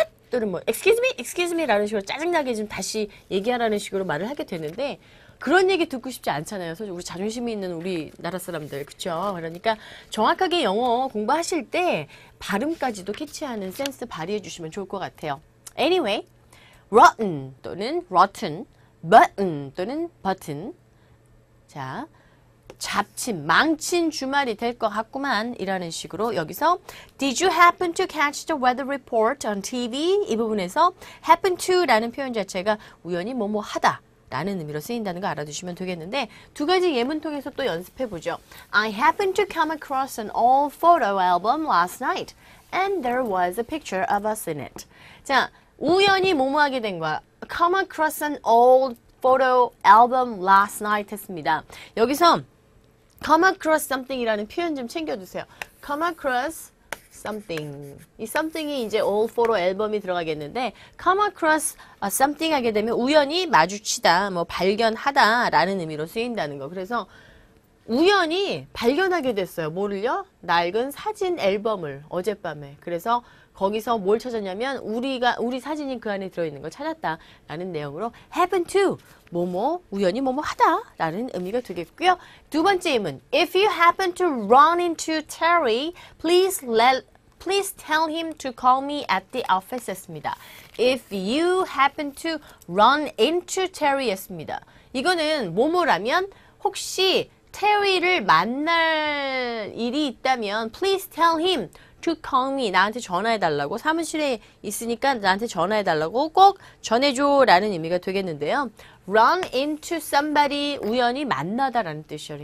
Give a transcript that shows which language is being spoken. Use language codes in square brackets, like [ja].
[ko] 또는 뭐 [en] excuse me [ko] 라는 식으로 짜증나게 좀 다시 얘기하라는 식으로 말을 하게 되는데 그런 얘기 듣고 싶지 않잖아요. 솔직히 우리 자존심이 있는 우리나라 사람들 그쵸? 그러니까 정확하게 영어 공부하실 때 발음까지도 캐치하는 센스 발휘해 주시면 좋을 것 같아요. Anyway, rotten 또는 rotten button 또는 button 자 잡친, 망친 주말이 될 것 같구만 이라는 식으로 여기서 [en] Did you happen to catch the weather report on TV? [ko] 이 부분에서 happen to 라는 표현 자체가 우연히 뭐뭐 하다 라는 의미로 쓰인다는 거 알아두시면 되겠는데 두 가지 예문 통해서 또 연습해보죠. [en] I happened to come across an old photo album last night and there was a picture of us in it. [ko] 자, 우연히 뭐뭐 하게 된 거야. [en] Come across an old photo album last night [ko] 했습니다. 여기서 [en] come across something [ko] 이라는 표현 좀 챙겨두세요. come across [en] something. [ko] 이 something이 이제 all for 앨범이 들어가겠는데 [en] come across something [ko] 하게 되면 우연히 마주치다, 뭐 발견하다 라는 의미로 쓰인다는 거. 그래서 우연히 발견하게 됐어요. 뭐를요? 낡은 사진 앨범을 어젯밤에. 그래서 거기서 뭘 찾았냐면 우리 사진이 그 안에 들어있는 걸 찾았다라는 내용으로 happen to 뭐뭐 우연히 뭐뭐 하다라는 의미가 되겠고요. 두 번째 의문 [en] if you happen to run into Terry, please tell him to call me at the office [ko] 했습니다. [en] If you happen to run into Terry [ko] 했습니다. 이거는 뭐뭐라면 혹시 테리를 만날 일이 있다면 [en] please tell him to call me [ko] 나한테 전화해달라고 사무실에 있으니까 나한테 전화해달라고 꼭 전해줘 라는 의미가 되겠는데요. [en] run into somebody [ko] 우연히 만나다 라는 뜻이요.